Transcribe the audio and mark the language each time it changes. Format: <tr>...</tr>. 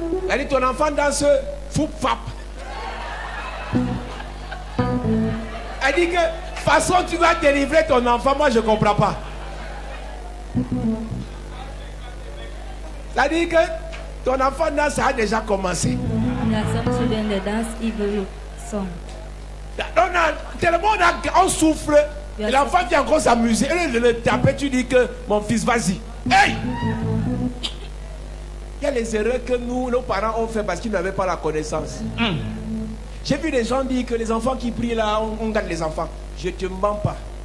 <fr>Elle dit, ton enfant danse foup fap. Elle dit que façon tu vas délivrer ton enfant, moi je ne comprends pas. Ça dit que ton enfant danse, ça a déjà commencé.</fr> <en>There are some children that dance evil song.</en> <fr>Tellement on souffre. Et l'enfant vient encore s'amuser. Et de le taper, tu dis que mon fils, vas-y. Hey! Il y a les erreurs que nous, nos parents, ont fait parce qu'ils n'avaient pas la connaissance. J'ai vu des gens dire que les enfants qui prient là, on garde les enfants. Je ne te mens pas.</fr>